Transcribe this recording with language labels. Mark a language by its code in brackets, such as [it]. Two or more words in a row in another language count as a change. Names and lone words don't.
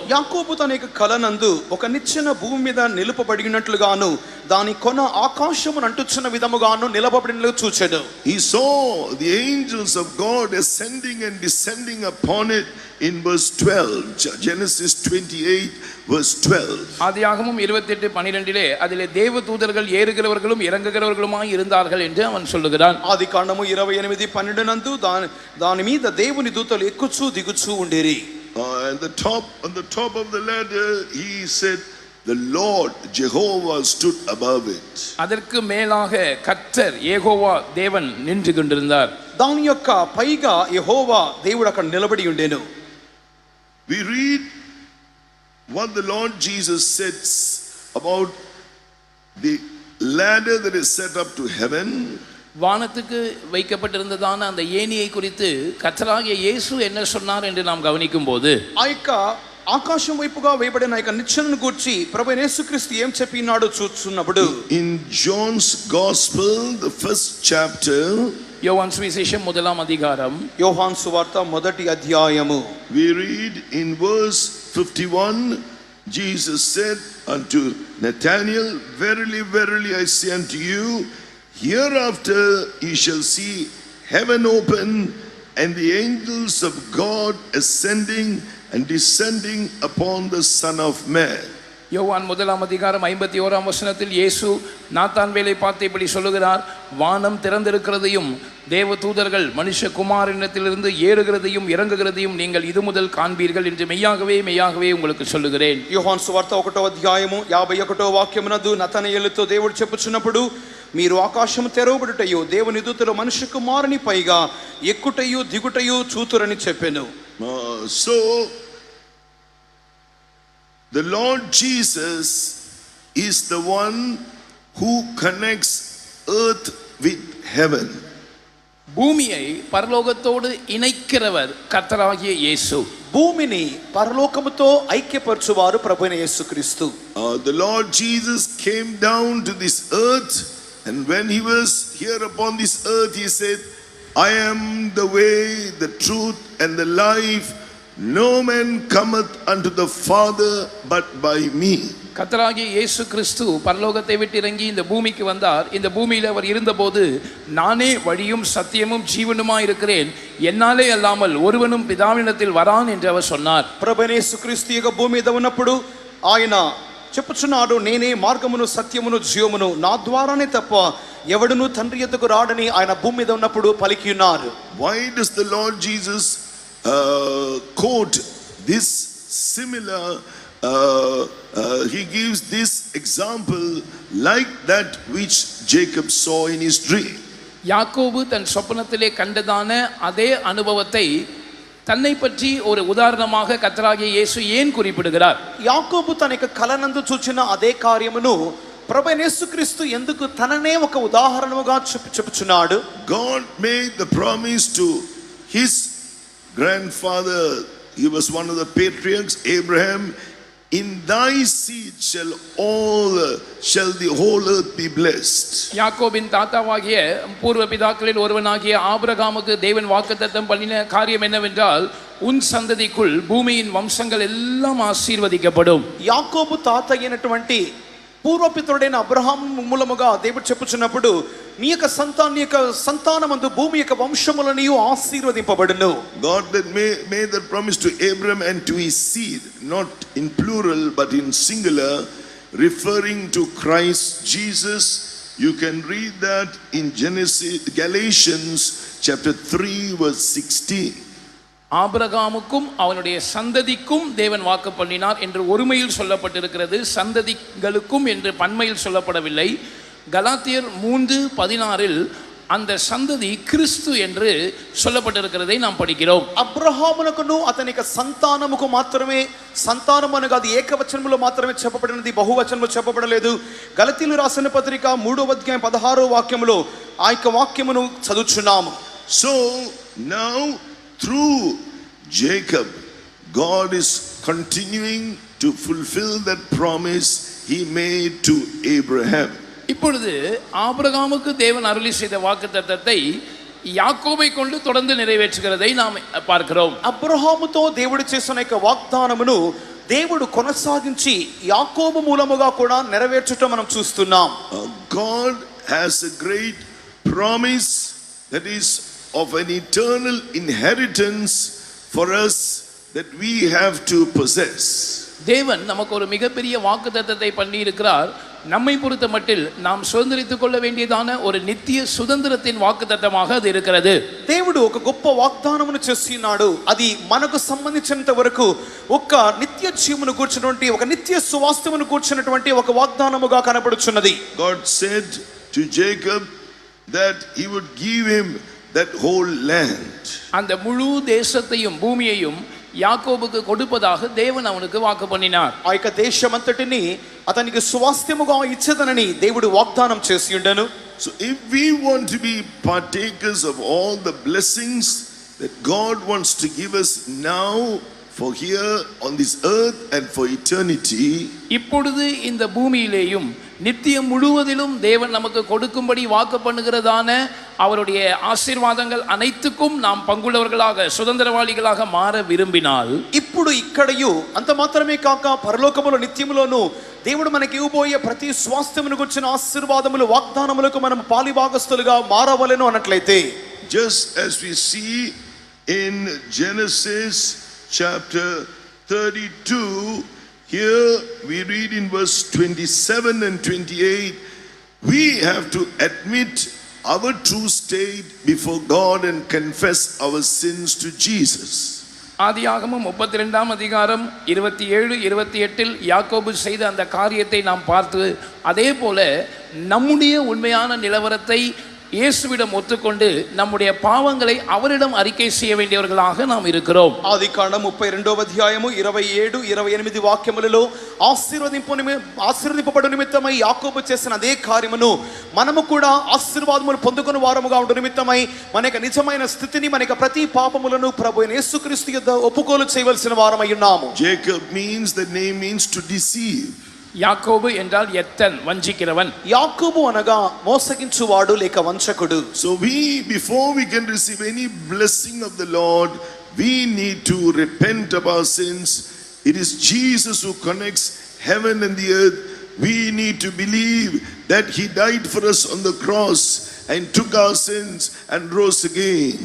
[te] యాకోబు తన యొక్క కలనందు ఒక నిచ్చెన భూమి మీద నిలుపబడినట్లుగాను దాని కొన ఆకాశమును అంటుచున్న విధముగాను నిలబడినట్లు చూచెను. [en] He saw the angels of God ascending and descending upon it in verse 12. Genesis 28 verse 12. [ta] ஆதியாகமம் 28:12 அதிலே தேவதூதர்கள் ஏறுகிறவர்களும் இறங்குகிறவர்களுமாய் இருந்தார்கள் என்று அவன் சொல்லுகிறான். [te] ఆదికాండము 28:12 నందు దాని మీద దేవుని దూతలు ఎక్కుచూ దిగుచూ ఉండిరి. [en] On the top of the ladder he said the Lord Jehovah stood above it. [ta] அதற்கு மேலாக கர்த்தர் யெகோவா தேவன் நின்று கொண்டிருந்தார். [te] దాని యొక్క పైగా యెహోవా దేవుడు అక్కడ నిలబడి ఉండెను. [en] We read what the Lord Jesus says about the ladder that is set up to heaven. [ta] வானத்துக்கு வைக்கப்பட்டிருந்ததான அந்த ஏணியை குறித்து கர்த்தராகிய இயேசு என்ன சொன்னார் என்று நாம் கவனிக்கும் போது, [te] ఆ యొక్క ఆకాశం వైపుగా వేయబడిన ఆ యొక్క నిచ్చెనను గూర్చి ప్రభువైన యేసుక్రీస్తు ఏం చెప్పినాడో చూస్తున్నప్పుడు, [en] In John's Gospel, the first chapter, [ta] யோவான் சுவிசேஷம் 1ஆம் அதிகாரம் [te] యోహాను సువార్త 1వ అధ్యాయము, [en] we read in verse 51, Jesus said unto Nathanael, Verily, verily, I say unto you, hereafter ye shall see heaven open and the angels of God ascending and descending upon the Son of Man. [ta] யோவான் 1ஆம் அதிகாரம் 51ஆம் வசனத்தில் இயேசு நாத்தான்வேலை பார்த்து இப்படி சொல்லுகிறார், வானம் திறந்திருக்கிறதையும் தேவதூதர்கள் மனுஷகுமாரனிடத்திலிருந்து ஏறுகிறதையும் இறங்குகிறதையும் நீங்கள் இது முதல் காண்பீர்கள் என்று மெய்யாகவே மெய்யாகவே உங்களுக்கு சொல்லுகிறேன். [te] యోహాను సువార్త 1వ అధ్యాయము 51వ వాక్యమునందు నతనయేలుతో దేవుడు చెప్పుచున్నప్పుడు, మీరు ఆకాశము తెరవబడుటయు దేవుని దూతలు మనుష్య కుమారుని పైగా ఎక్కుటయు దిగుటయు చూతురని చెప్పెను. [en] So the Lord Jesus is the one who connects earth with heaven. [ta] பூமியை பரலோகத்தோடு இணைக்கிறவர் கர்த்தராகிய இயேசு. [te] భూమిని పరలోకముతో ఐక్యపరచువారు ప్రభువైన యేసుక్రీస్తు. [en] The Lord Jesus came down to this earth, and when he was here upon this earth, he said, I am the way, the truth, and the life. No man cometh unto the Father but by me. [ta] கர்த்தராகிய இயேசு கிறிஸ்து பரலோகத்தை விட்டு இறங்கி இந்த பூமிக்கு வந்தார். இந்த பூமியில் அவர் இருந்தபோது, நானே வழியும் சத்தியமும் ஜீவனுமாய் இருக்கிறேன், என்னாலே அல்லாமல் ஒருவனும் பிதாவினிடத்தில் வரான் என்று அவர் சொன்னார். [te] ప్రభువైన యేసుక్రీస్తు యొక్క భూమి మీద ఉన్నప్పుడు ఆయన చెప్పుచున్నాడు, నేనే మార్గమును సత్యమును జీవమును, నా ద్వారానే తప్ప ఎవడును తండ్రి యొద్దకు రాడని ఆయన భూమి మీద ఉన్నప్పుడు పలికి ఉన్నారు. [en] Why does the Lord Jesus quote this similar, he gives this example like that which Jacob saw in his dream? [ta] யாக்கோபு தன் சொப்பனத்திலே கண்டதான அதே அனுபவத்தை தன்னை பற்றி ஒரு உதாரணமாக கர்த்தராகிய இயேசு ஏன் குறிப்பிடுகிறார்? [te] యాకోబు తన యొక్క కలనందు చూచిన అదే కార్యమును ప్రభువైన యేసుక్రీస్తు ఎందుకు తననే ఒక ఉదాహరణగా చెప్పుచున్నాడు? [en] God made the promise to his grandfather, he was one of the patriarchs, Abraham, in thy seed shall the whole earth be blessed. [ta] யாக்கோபின் தாத்தாவாகிய பூர்வ பிதாக்களில் ஒருவனாகிய ஆபிரகாமுக்கு தேவன் வாக்குத்தத்தம் பண்ணின காரியம் என்னவென்றால், உன் சந்ததிக்குள் பூமியின் வம்சங்கள் எல்லாம் ஆசீர்வதிக்கப்படும். [te] యాకోబు తాత అయినటువంటి పూర్వపితరుడైన అబ్రహాం మూలముగా దేవుడు చెప్పుచున్నప్పుడు నీ యొక్క సంతానమందు భూమి యొక్క వంశములనియు ఆశీర్వదింపబడును. [en] God that made that promise to Abraham and to his seed, not in plural but in singular, referring to Christ Jesus. You can read that in Galatians chapter 3 verse 16. [ta] ஆபிரகாமுக்கும் அவனுடைய சந்ததிக்கும் தேவன் வாக்கு பண்ணினார் என்று ஒருமையில் சொல்லப்பட்டிருக்கிறது, சந்ததிகளுக்கும் என்று பன்மையில் சொல்லப்படவில்லை. கலாத்தியர் 3:16 அந்த சந்ததி கிறிஸ்து என்று சொல்லப்பட்டிருக்கிறதை நாம் படிக்கிறோம். [te] అబ్రహామునకును అతని యొక్క సంతానముకు మాత్రమే సంతానం అనగా అది ఏకవచనములో మాత్రమే చెప్పబడినది, బహువచనములో చెప్పబడలేదు. గలతీయులు రాసిన పత్రిక 3:16 ఆ యొక్క వాక్యమును చదువుచున్నాము. [en] So now through Jacob, God is continuing to fulfill that promise he made to Abraham. [ta] இப்பொழுது ஆபிரகாமுக்கு தேவன் அருளி செய்த வாக்குத்தத்தத்தை யாக்கோபை கொண்டு தொடர்ந்து நிறைவேற்றுகிறதை நாம் பார்க்கிறோம். [te] అబ్రహాముతో దేవుడు చేసిన యొక్క వాగ్దానమును దేవుడు కొనసాగించి యాకోబు మూలముగా కూడా నెరవేర్చటం మనం చూస్తున్నాం. [en] God has a great promise that is of an eternal inheritance for us that we have to possess. [ta] தேவன் நமக்கு ஒரு மிகப்பெரிய வாக்குத்தத்தத்தை பண்ணி இருக்கிறார். நம்மை பொறுத்த மட்டில் நாம் சுதந்திரித்துக் கொள்ள வேண்டியதான ஒரு நித்திய சுதந்திரத்தின் வாக்குத்தத்தமாக அது இருக்கிறது. [te] దేవుడు ఒక గొప్ప వాగ్దానమును చేస్తున్నాడు. అది మనకు సంబంధించినంత వరకు ఒక నిత్య జీవమును కూర్చున్నటువంటి ఒక నిత్య సువాస్థ్యమును కూర్చున్నటువంటి ఒక వాగ్దానముగా కనబడుచున్నది. [en] God said to Jacob that he would give him that whole land. [ta] அந்த முழு தேசத்தையும் பூமியையும் யாக்கோபுக்கு கொடுப்பதாக தேவன் அவனுக்கு வாக்கு பண்ணினார். [te] ఆ యొక్క దేశమంతటిని అతనికి సువాస్థ్యముగా ఇచ్చేదనని దేవుడు వాగ్దానం చేసి ఉండెను. [en] So if we want to be partakers of all the blessings that God wants to give us now for here on this earth and for eternity, [ta] இப்பொழுது இந்த பூமியிலேயும் நித்தியம் முழுவதிலும் தேவன் நமக்கு கொடுக்கும்படி வாக்கு பண்ணுகிறதான அவருடைய ஆசீர்வாதங்கள் அனைத்துக்கும் நாம் பங்குள்ளவர்களாக சுதந்திரவாளிகளாக மாற விரும்பினால், [te] ఇప్పుడు ఇక్కడయు అంత మాత్రమే కాక పరలోకములో నిత్యములోను దేవుడు మనకి ఇవ్వబోయే ప్రతి స్వాస్థ్యమును గురించిన ఆశీర్వాదములు వాగ్దానములకు మనం పాలిభాగస్తులుగా మారవలెను అన్నట్లయితే, [en] just as we see in Genesis chapter 32, here we read in verse 27 and 28, we have to admit our true state before God and confess our sins to Jesus. [ta] ஆதியாகமம் 32:27-28 யாக்கோபு செய்த அந்த காரியத்தை நாம் பார்த்து, அதே போல நம்முடைய உண்மையான நிலவரத்தை இயேசுவிடம் ஒத்துக்கொண்டு நம்முடைய பாவங்களை அவரிடம் அறிக்கை செய்ய வேண்டியவர்களாக நாம் இருக்கிறோம். [te] ఆదికాండం 32:27-28 వాక్యములలో ఆశీర్వదింపబడు నిమిత్తమై యాకోబు చేసిన అదే కార్యమును మనము కూడా ఆశీర్వాదములు పొందుకుని వారముగా ఉండు నిమిత్తమై మన యొక్క నిజమైన స్థితిని మన యొక్క ప్రతి పాపములను ప్రభువైన యేసుక్రీస్తు యొద్ద ఒప్పుకోలు చేయవలసిన వారమై ఉన్నాము. [en] Jacob means, the name means to deceive. [ta] யாக்கோபு என்றால் எத்தன், வஞ்சிக்கிறவன். [te] యాకోబు అనగా మోసగించువాడు లేక వంచకుడు. [en] So before we can receive any blessing of the Lord, we need to repent of our sins. It is Jesus who connects heaven and the earth. We need to believe that he died for us on the cross and took our sins and rose again.